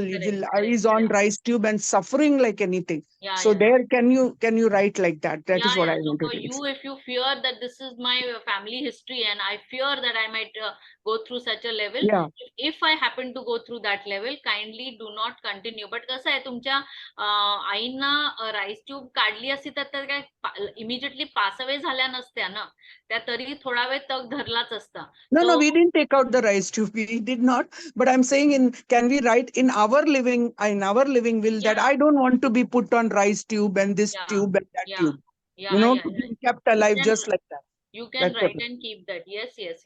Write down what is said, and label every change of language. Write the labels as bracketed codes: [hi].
[en] He is on rice tube and suffering like anything. Yeah, So yeah. there, can you write like that? That is what I So want to for do. you, if you fear that this is my family history and I fear that I might go through such a level, Yeah. if I happen to go through that level, kindly do not continue. [mr] But कसं आहे तुमच्या आईंना rice tube काढली असती तर त्या काय immediately pass away झाल्या नसत्या ना, त्या तरी थोडा वेळ तग धरलाच असता. [en] No, we didn't take out the rice tube. We did not. But I'm saying, can we write in our living will that I don't want to be put on rice tube and this tube and that tube. You know, to be kept alive just like that. You can write and keep that. Yes.